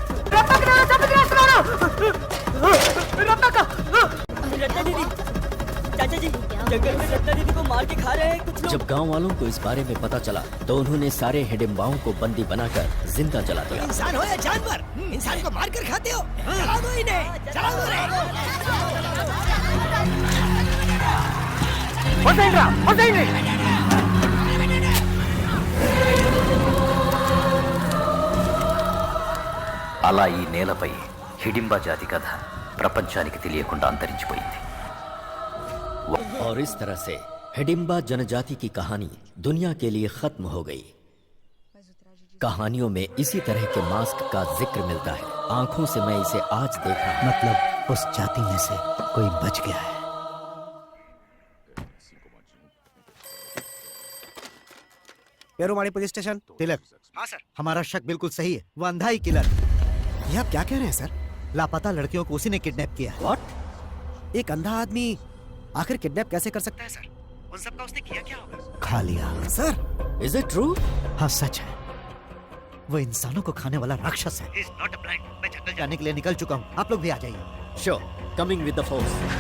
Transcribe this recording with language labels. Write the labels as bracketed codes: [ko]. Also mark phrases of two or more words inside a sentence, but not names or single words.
[hi] रत्ना दीदी, चाचा जी, जंगल में रत्ना दीदी को मार के खा रहे हैं कुछ लोग। जब गांव वालों को इस बारे में पता चला तो उन्होंने सारे हिडिंबाओं को बंदी बनाकर जिंदा जला दिया। इंसान हो या जानवर, इंसान को मार कर खाते हो। जला दो इन्हें, जला दो [te] అలా ఈ నేలపై హిడింబా జాతి కథ ప్రపంచానికి తెలియకుండా అంతరించిపోయింది। [hi] और इस तरह से हिडिंबा जनजाति की कहानी दुनिया के लिए खत्म हो गई। कहानियों में इसी तरह के मास्क का जिक्र मिलता है। आंखों से मैं इसे आज देखा। मतलब उस जाति में से कोई बच गया है। पेरुमाड़ी पुलिस स्टेशन। तिलक। हाँ सर। हमारा शक बिल्कुल सही है, वो अंधा ही किलर। ये आप क्या कह रहे हैं सर? लापता लड़कियों को उसी ने किडनैप किया। व्हाट? एक अंधा आदमी आखिर किडनैप कैसे कर सकता है सर? उन सब का उसने किया क्या होगा? खा लिया। सर, [en] Is it true? [hi] हाँ सच है, वो इंसानों को खाने वाला राक्षस है। [en] He's not a blind. [hi] मैं जंगल जाने के लिए निकल चुका हूँ, आप लोग भी आ जाइए। [en] Sure, coming with the force.